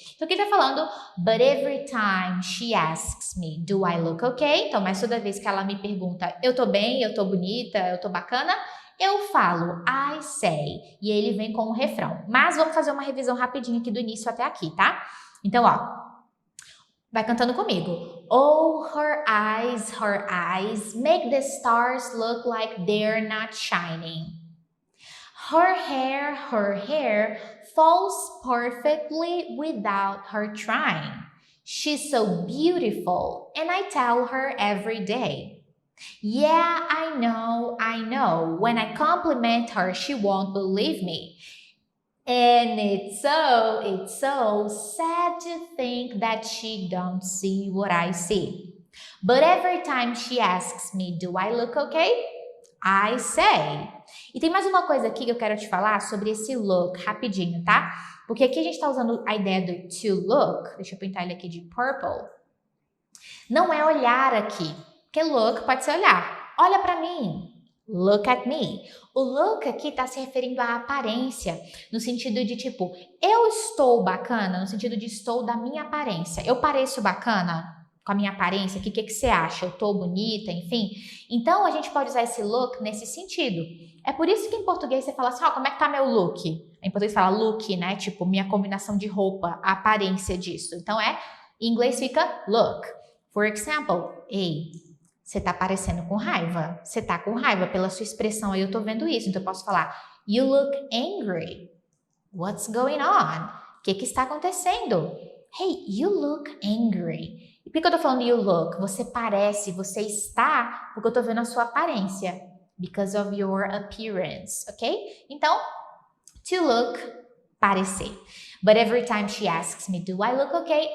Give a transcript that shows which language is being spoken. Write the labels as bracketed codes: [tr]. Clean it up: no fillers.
[pt] Então, aqui tá falando, [en] but every time she asks me, do I look okay? [pt] Então, mas toda vez que ela me pergunta, eu tô bem, eu tô bonita, eu tô bacana, eu falo, [en] I say. [pt] E ele vem com o refrão. Mas vamos fazer uma revisão rapidinho aqui do início até aqui, tá? Então, ó. Vai cantando comigo. [en] Oh, her eyes make the stars look like they're not shining. Her hair falls perfectly without her trying. She's so beautiful, and I tell her every day. Yeah, I know. When I compliment her, she won't believe me. And it's so sad to think that she don't see what I see. But every time she asks me, do I look okay? I say. [pt] E tem mais uma coisa aqui que eu quero te falar sobre esse look, rapidinho, tá? Porque aqui a gente tá usando a ideia do to look. Deixa eu pintar ele aqui de purple. Não é olhar aqui, porque look pode ser olhar. Olha pra mim. [en] Look at me. [pt] O look aqui está se referindo à aparência, no sentido de tipo, eu estou bacana, no sentido de estou da minha aparência. Eu pareço bacana com a minha aparência? O que você acha? Eu tô bonita, enfim. Então, a gente pode usar esse look nesse sentido. É por isso que em português você fala assim, como é que tá meu look? Em português fala look, né? Tipo, minha combinação de roupa, a aparência disso. Então, em inglês fica look. [en] For example, [pt] você tá parecendo com raiva. Você tá com raiva pela sua expressão aí, eu tô vendo isso. [en] Então eu posso falar, you look angry. What's going on? [pt] O que está acontecendo? [en] Hey, you look angry. [pt] E por que eu tô falando [en] you look? [pt] Você parece, você está, porque eu tô vendo a sua aparência. [en] Because of your appearance, ok? [pt] Então, [en] to look, parecer. But every time she asks me, do I look okay?